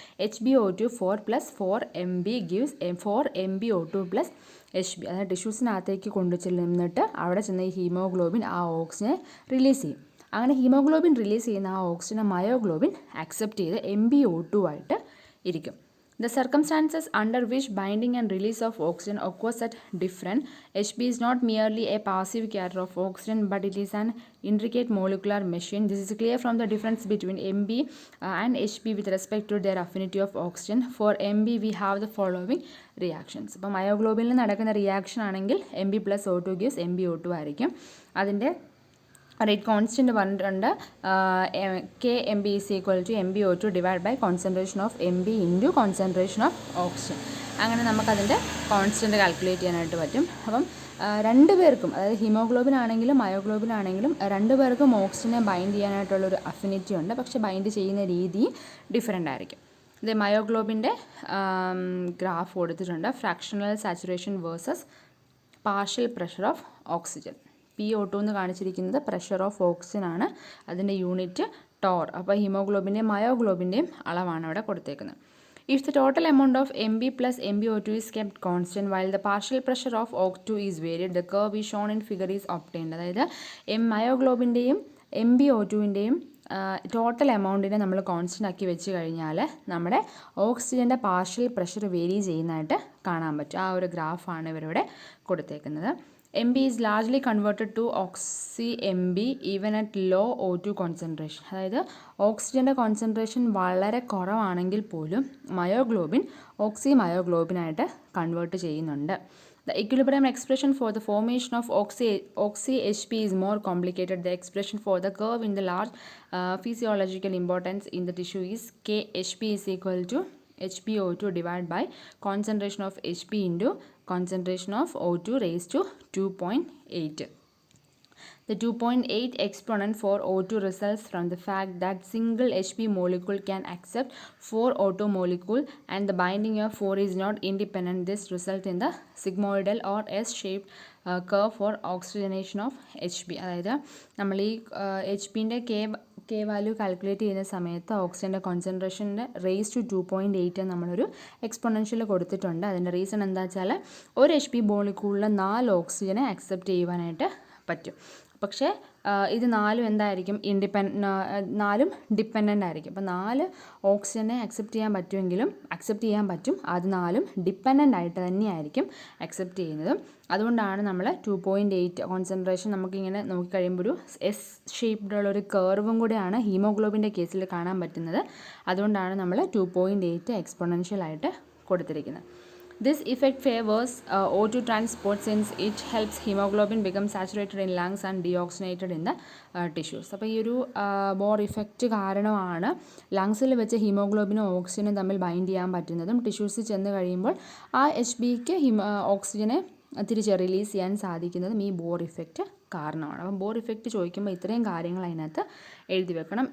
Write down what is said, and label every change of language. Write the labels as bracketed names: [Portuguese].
[English] HbO2 4 + 4 Mb gives 4 MbO2 + Hb. [Malayalam] അതായത് ടിഷ്യൂസിനകത്തേക്ക് കൊണ്ടു ചെല്ലുന്നിട്ട് അവിടെ ചെന്ന ഈ ഹീമോഗ്ലോബിൻ ആ ഓക്സിജനെ റിലീസ് ചെയ്യും. അങ്ങനെ ഹീമോഗ്ലോബിൻ റിലീസ് ചെയ്യുന്ന ആ ഓക്സിജനെ മയോഗ്ലോബിൻ അക്സെപ്റ്റ് ചെയ്ത് MbO2 ആയിട്ട് ഇരിക്കും. [English] The circumstances under which binding and release of oxygen occurs at different. Hb is not merely a passive carrier of oxygen, but it is an intricate molecular machine. This is clear from the difference between Mb and Hb with respect to their affinity of oxygen. For Mb, we have the following reactions. [Malayalam] അപ്പോൾ മയോഗ്ലോബിനിൽ നടക്കുന്ന reaction ആണെങ്കിൽ [English] Mb + O2 gives MbO2 [Malayalam] ആയിരിക്കും. അതിൻ്റെ rate constant പറഞ്ഞിട്ടുണ്ട്. [English] Kmb = MbO2 / concentration of Mb × concentration of oxygen. [Malayalam] അങ്ങനെ നമുക്കതിൻ്റെ constant calculate ചെയ്യാനായിട്ട് പറ്റും. അപ്പം രണ്ട് പേർക്കും, അതായത് ഹീമോഗ്ലോബിൻ ആണെങ്കിലും മയോഗ്ലോബിൻ ആണെങ്കിലും രണ്ട് പേർക്കും ഓക്സിജനെ ബൈൻഡ് ചെയ്യാനായിട്ടുള്ളൊരു അഫിനിറ്റി ഉണ്ട്. പക്ഷേ ബൈൻഡ് ചെയ്യുന്ന രീതി ഡിഫറെൻ്റ് ആയിരിക്കും. ഇത് മയോഗ്ലോബിൻ്റെ ഗ്രാഫ് കൊടുത്തിട്ടുണ്ട്. [English] Fractional saturation versus partial pressure of oxygen. [Malayalam] PO2 എന്ന് കാണിച്ചിരിക്കുന്നത് [English] pressure of oxygen [Malayalam] ആണ്. അതിൻ്റെ യൂണിറ്റ് ടോർ. അപ്പോൾ ഹീമോഗ്ലോബിൻ്റെയും മയോഗ്ലോബിൻ്റെയും അളവാണ് അവിടെ കൊടുത്തേക്കുന്നത്. [English] If the total amount of Mb + MbO2 is kept constant while the partial pressure of O2 is varied, the curve is shown in figure is obtained. [Malayalam] അതായത് മയോഗ്ലോബിൻ്റെയും MbO2വിൻ്റെയും total എമൗണ്ടിനെ നമ്മൾ constant ആക്കി വെച്ച് കഴിഞ്ഞാൽ നമ്മുടെ ഓക്സിജൻ്റെ പാർഷ്യൽ പ്രഷർ വേരി ചെയ്യുന്നതായിട്ട് കാണാൻ പറ്റും. ആ ഒരു ഗ്രാഫാണ് ഇവരിവിടെ കൊടുത്തേക്കുന്നത്. [English] Mb is largely converted to oxy-Mb even at low O2 concentration. [Malayalam] അതായത് ഓക്സിജൻ്റെ കോൺസെൻട്രേഷൻ വളരെ കുറവാണെങ്കിൽ പോലും മയോഗ്ലോബിൻ ഓക്സി-മയോഗ്ലോബിനായിട്ട് കൺവേർട്ട് ചെയ്യുന്നുണ്ട്. [English] The equilibrium expression for the formation of oxy-Hb is more complicated. The expression for the curve in the large physiological importance in the tissue is Khb = HbO2 / concentration of Hb × concentration of O2 raised to 2.8. The 2.8 exponent for O2 results from the fact that single Hb molecule can accept 4 O2 molecule and the binding of 4 is not independent. This results in the sigmoidal or S-shaped curve for oxygenation of Hb. [Malayalam] അതായത് നമ്മൾ ഈ Hbൻ്റെ K value calculate ചെയ്യുന്ന സമയത്ത് ഓക്സിജൻ്റെ കോൺസെൻട്രേഷൻ്റെ raise to 2.8 നമ്മളൊരു exponential കൊടുത്തിട്ടുണ്ട്. അതിൻ്റെ reason എന്താ വെച്ചാൽ ഒരു Hb മോളിക്യൂളിൽ 4 ഓക്സിജനെ അക്സെപ്റ്റ് ചെയ്യുവാനായിട്ട് പറ്റും. പക്ഷേ ഇത് നാലും എന്തായിരിക്കും? നാലും ഡിപ്പെൻഡൻ്റ് ആയിരിക്കും. അപ്പോൾ 4 ഓക്സിജനെ അക്സെപ്റ്റ് ചെയ്യാൻ പറ്റും. അത് 4ഉം ഡിപ്പെൻഡൻ്റ് ആയിട്ട് തന്നെയായിരിക്കും അക്സെപ്റ്റ് ചെയ്യുന്നത്. അതുകൊണ്ടാണ് നമ്മൾ 2.8 കോൺസെൻട്രേഷൻ നമുക്കിങ്ങനെ നോക്കിക്കഴിയുമ്പോൾ ഒരു S ഷേപ്ഡുള്ളൊരു കർവും കൂടെയാണ് ഹീമോഗ്ലോബിൻ്റെ കേസിൽ കാണാൻ പറ്റുന്നത്. അതുകൊണ്ടാണ് നമ്മൾ 2.8 എക്സ്പൊണൻഷ്യലായിട്ട് കൊടുത്തിരിക്കുന്നത്. [English] This effect favors O2 transport since it helps hemoglobin become saturated in lungs and deoxygenated in the tissues. [Malayalam] അപ്പോൾ ഈ ഒരു ബോർ ഇഫക്റ്റ് കാരണമാണ് ലങ്സിൽ വെച്ച് ഹീമോഗ്ലോബിനും ഓക്സിജനും തമ്മിൽ ബൈൻഡ് ചെയ്യാൻ പറ്റുന്നതും ടിഷ്യൂസിൽ ചെന്ന് കഴിയുമ്പോൾ ആ HBക്ക് ഓക്സിജനെ തിരിച്ച് റിലീസ് ചെയ്യാൻ സാധിക്കുന്നതും ഈ ബോർ ഇഫക്റ്റ് കാരണമാണ്. അപ്പം ബോർ ഇഫക്റ്റ് ചോദിക്കുമ്പോൾ ഇത്രയും കാര്യങ്ങൾ അതിനകത്ത് എഴുതി വെക്കണം.